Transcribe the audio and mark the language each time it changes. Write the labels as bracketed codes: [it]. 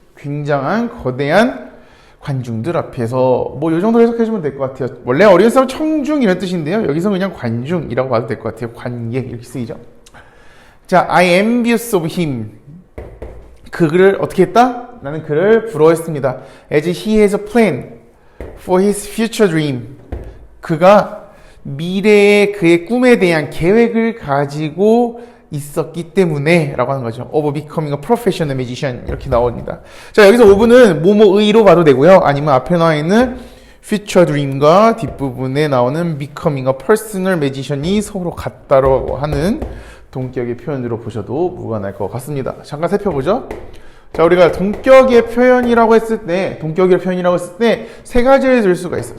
[ko] 굉장한 거대한 관중들 앞에서 뭐 이 정도 해석해주면 될 것 같아요. 원래 audience는 청중 이런 뜻인데요. 여기서 그냥 관중이라고 봐도 될 것 같아요. 관객 이렇게 쓰이죠. 자, [en] I am envious of him. [ko] 그를 어떻게 했다? 나는 그를 부러워했습니다. [en] As he has a plan for his future dream. [ko] 그가 미래의 그의 꿈에 대한 계획을 가지고 있었기 때문에 라고 하는 거죠. [en] Of becoming a professional magician [ko] 이렇게 나옵니다. 자, 여기서 ove는 뭐뭐의로 봐도 되고요. 아니면 앞에 나와 있는 future dream과 뒷부분에 나오는 [en] becoming a personal magician [ko] 이 서로 같다고 하는 동격의 표현으로 보셔도 무관할 것 같습니다. 잠깐 살펴보죠. 자, 우리가 동격의 표현이라고 했을 때 세 가지를 들 수가 있어요.